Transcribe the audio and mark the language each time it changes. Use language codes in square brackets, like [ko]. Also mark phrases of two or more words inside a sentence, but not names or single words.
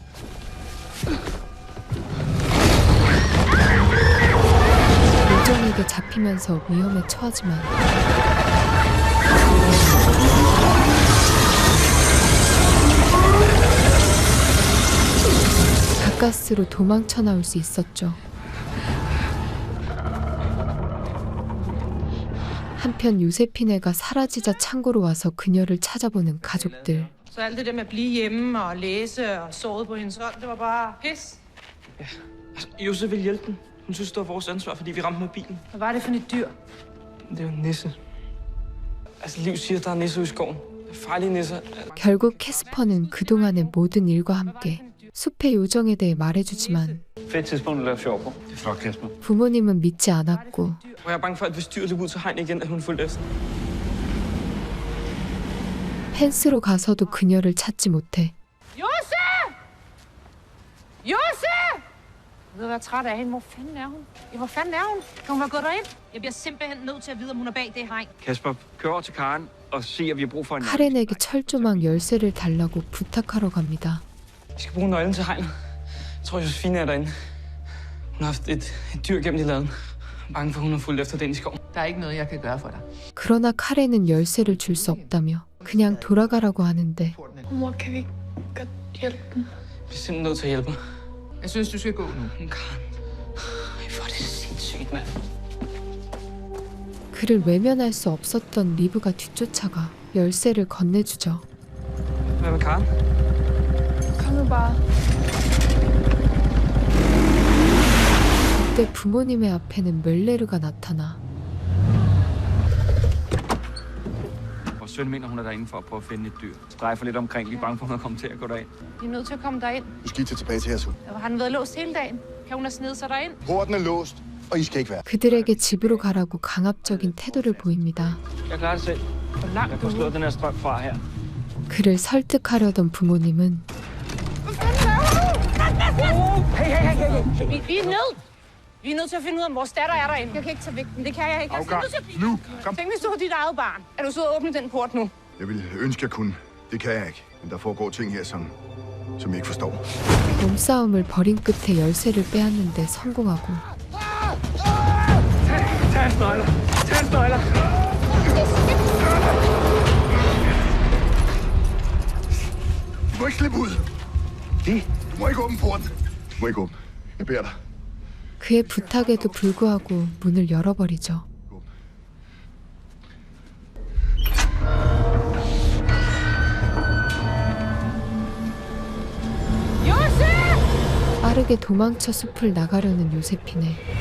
[ko] 요정에게 잡히면서 위험에 처하지만 가까스로 도망쳐 나올 수 있었죠. 한편 요세피네가 사라지자 창고로 와서 그녀를 찾아보는 가족들. [da] Så alt det der med at blive hjemme og læse og såret på hendes hånd, det var bare pis. Ja, altså, Josef vil hjælpe den. Hun synes, det var vores ansvar, fordi vi ramte med bilen. Hvad var det for et dyr? Det er jo en nisse. Altså, Liv siger, at der er nisser i skoven. Farlige nisser. [ko] 결국 캐스퍼는 그동안의 모든 일과 함께 숲의 요정에 대해 말해주지만 [da] Fedt tidspunkt at lave sjov på. Det er flot, Kasper. [ko] 부모님은 믿지 않았고 [da] Og jeg er bange for, at hvis dyret løb ud til hegn igen, at hun fulgte efter. [ko] 펜스로 가서도 그녀를 찾지 못해 [da] Josef! Josef! Jeg ved, jeg er træt af hende. Hvor fanden er hun? Hvor fanden er hun? Kan hun være gået derind? Jeg bliver simpelthen nødt til at vide, om hun er bag det hegn. Kasper, kør over til Karen og se, om vi har brug for en... [ko] 카렌에게 철조망 열쇠를 달라고 부탁하러 갑니다. [da] Vi skal bruge nøglen til hegnet. Jeg tror, Josefine er derinde. Hun har haft et dyr gennem i laden. Jeg er bange for, at hun har fulgt efter den i skoven. Der er ikke noget, jeg kan gøre for dig. [ko] 그러나 카렌은 열쇠를 줄 수 없다며 그냥 돌아가라고 하는데 [da] Mor, kan vi ikke godt hjælpe den? Vi er simpelthen nødt til at hjælpe mig. Jeg synes, du skal gå nu. Men Karen... Hvor er det sindssygt, mand. [ko] 그를 외면할 수 없었던 리브가 뒤쫓아가 열쇠를 건네주죠. [da] Hvad med Karen? Kom nu bare. [ko] 그때 부모님의 앞에는 멜레르가 나타나 [da] Vores søn mener, hun er derinde for at prøve at finde et dyr. Strejfer lidt omkring. Vi er bange for, hun er kommet til at gå derind. Vi er nødt til at komme derind. Nu skal I tage tilbage til jeres hus. Har den været låst hele dagen? Kan hun have snedet sig derind? Porten er låst, og I skal ikke være. [ko] 그들에게 집으로 가라고 강압적인 태도를 보입니다. [da] Jeg klarer det selv. Jeg får slået den her strøm fra her. [ko] 그를 설득하려던 부모님은 [da] Vi er nødt. Vi er nødt til at finde ud af, om vores datter er derinde. Jeg kan ikke tage væk, men det kan jeg ikke. Jeg er nødt til at blive. Nu, kom. Tænk, hvis du var dit eget barn. Er du så at åbne den port nu? Jeg ville ønske, jeg kunne. Det kan jeg ikke. Men der foregår ting her, som jeg ikke forstår. [ko] 몸싸움을 벌인 끝에 열쇠를 빼앗는데 성공하고 [da] Tag hans nøgler. Tag hans nøgler. Du må ikke slippe ud. Du må ikke åbne porten. Du må ikke åbne. Jeg beder dig. [ko] 그의 부탁에도 불구하고 문을 열어버리죠. 빠르게 도망쳐 숲을 나가려는 요세피네.